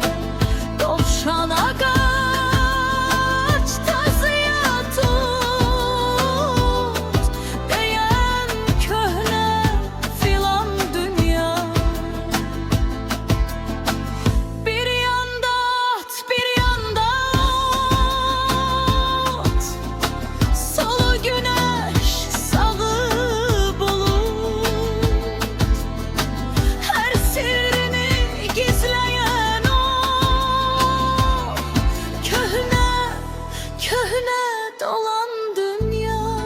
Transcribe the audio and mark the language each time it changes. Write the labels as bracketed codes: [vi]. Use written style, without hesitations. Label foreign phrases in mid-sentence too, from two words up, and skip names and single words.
[az] Dovşana qaç, tazıya tut, deyən köhnə filan dünya. Bir yanda at, [tr] bir yanda ot, solu güneş, sağı bulut. Her sirrini gizleyen o köhne, köhne dolan dünya.